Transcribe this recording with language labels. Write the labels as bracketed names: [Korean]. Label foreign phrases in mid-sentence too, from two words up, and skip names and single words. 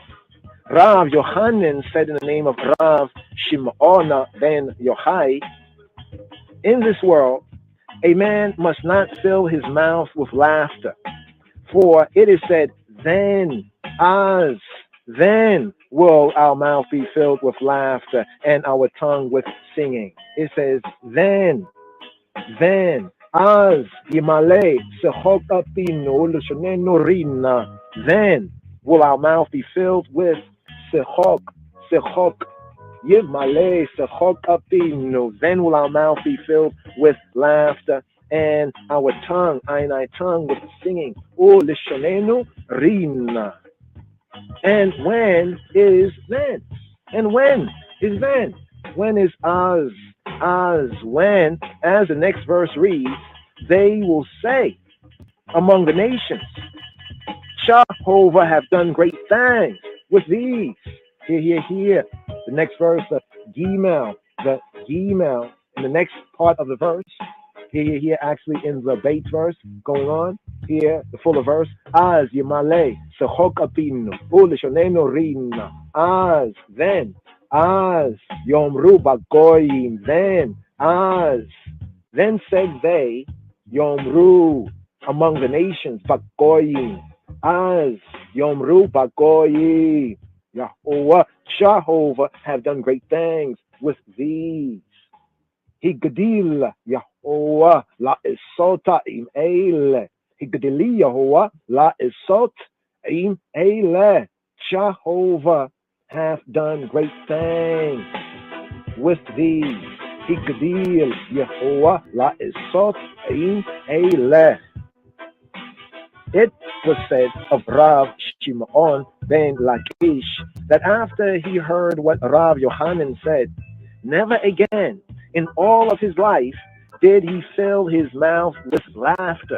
[English] Rav Yohanan said in the name of Rav Shimona ben Yochai, in this world, a man must not fill his mouth with laughter, for it is said, then will our mouth be filled with laughter and our tongue with singing. It says, then, [Hebrew] אז ימלא שחוק פינו לשוננו רנה. [English] Then will our mouth be filled with sechok, [Hebrew] ימלא שחוק פינו. [English] Then will our mouth be filled with laughter and our tongue, I tongue with singing. [Hebrew] ו לשוננו רנה. [English] And when is then? And when is then? When is az? When, as the next verse reads, they will say among the nations, Jehovah have done great things with these. Here. The next verse, the Gimel in the next part of the verse. Here, actually in the bait verse going on. Here, the fuller verse. [Hebrew] אז ימלא שחוק פינו ולשוננו רנה. Az, then. אז יאמרו בגוים. [English] Then said they, Yomru, among the nations, [Hebrew] בגוים. אז יאמרו בגוים. [English] Yahweh Jehovah have done great things with these. [Hebrew] הגדיל יהוה לעשות עם אלה. הגדיל יהוה לעשות עם אלה. [English] Jehovah hath done great things with these. [Hebrew] הגדיל יהוה לעשות עם אלה. [English] It was said of Rav Shimon ben Lakish that after he heard what Rav Yohanan said, never again in all of his life did he fill his mouth with laughter.